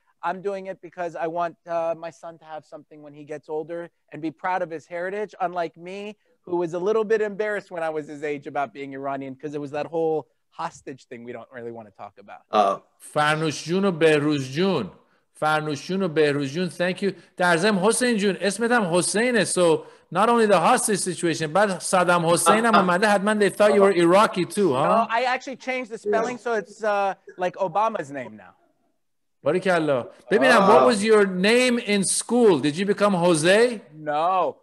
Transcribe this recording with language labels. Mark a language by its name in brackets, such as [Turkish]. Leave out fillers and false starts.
[English] I'm doing it because I want my son to have something when he gets older and be proud of his heritage, unlike me, who was a little bit embarrassed when I was his age about being Iranian because it was that whole hostage thing we don't really want to talk about. [Persian] فرنوش جون و بهروز جون. فرنوش جون و بهروز جون, [English] thank you. [Persian] در ضمن حسین جون اسمت هم حسینه. [English] So not only the hostage situation, but Saddam Hussein [Persian] هم اومده حتما [English] they thought you were Iraqi too, huh? No, I actually changed the spelling so it's like Obama's name now. Barikallah. Bibinam, what was your name in school? Did you become Jose? No.